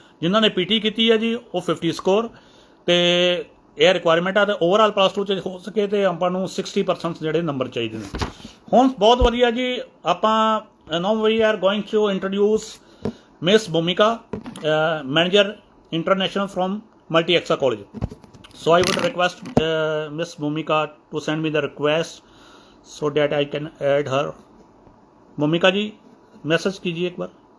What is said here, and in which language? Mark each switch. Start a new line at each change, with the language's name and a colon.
Punjabi: ਜਿਨ੍ਹਾਂ ਨੇ PT ਕੀਤੀ ਹੈ ਜੀ ਉਹ 50 ਸਕੋਰ, ਤੇ ਇਹ ਰਿਕੁਆਇਰਮੈਂਟ ਆ। ਤੇ ਓਵਰਆਲ ਪਲੱਸ 2 'ਚ ਹੋ ਸਕੇ ਤੇ ਆਪਾਂ ਨੂੰ 60% ਜਿਹੜੇ ਨੰਬਰ ਚਾਹੀਦੇ ਨੇ। ਹੁਣ ਬਹੁਤ ਵਧੀਆ ਜੀ, ਆਪਾਂ
English: Now we are going to introduce Miss Bhumika, Manager International from Multi Exa College. So I would request Miss Bhumika to send me the request so that I can add her.
Hindi: Bhumika ji message कीजिए एक बार।